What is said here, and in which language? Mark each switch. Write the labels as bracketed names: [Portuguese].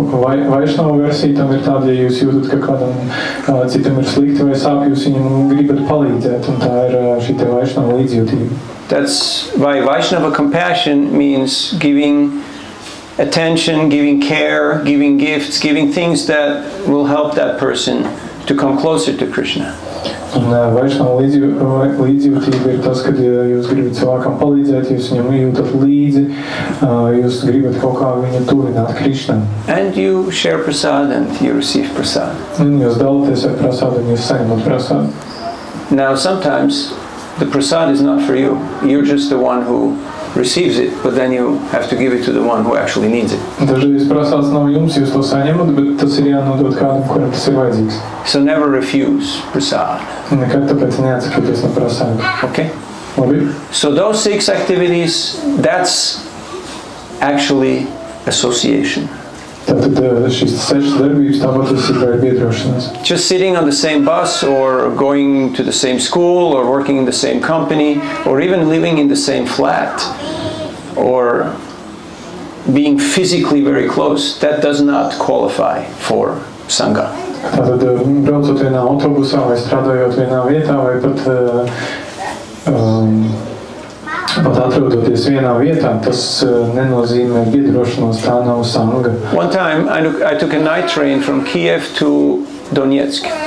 [Latvian] Vaishnava versija tam ir tāda, ja jūs jūtat, ka kādam citam ir slikti vai sāp, jūs viņam gribat palīdzēt, un tā ir šī te Vaishnava līdzjūtība. [English] That's why Vaishnava compassion means giving attention, giving care, giving gifts, giving things that will help that person to come closer to Krishna. [Latvian] Un Vaishnava līdzjūtība ir tas, kad jūs gribat cilvēkam palīdzēt, jūs viņam jūtat līdzi, jūs gribat kaut kā viņu tuvināt Krishnam. [English] And you share prasad and you receive prasad. [Latvian] Un jūs dalāties ar prasādu un jūs saņemat prasādu. [English] Now sometimes the prasad is not for you. You're just the one who receives it, but then you have to give it to the one who actually needs it. [Latvian] Dažreiz prasāds nav jums, jūs to saņemat, bet tas ir jānodot kādam, kuram tas ir vajadzīgs. [English] So never refuse prasad. [Latvian] Nekad tāpēc neatsakieties no prasādu. [English] Okay? [Latvian] Labi? [English] So those 6 activities, that's actually association. [Latvian] Tātad šīs 6 darbības tāpat ir biedrošanās. [English] Just sitting on the same bus or going to the same school or working in the same company or even living in the same flat or being physically very close, that does not qualify for Sangha. [Latvian] Tātad braucot vienā autobusā vai strādājot vienā vietā vai pat atrodoties vienā vietā, tas nenozīmē biedrošanos, tā nav sanga. [English] One time I took a night train from Kiev to Donetsk.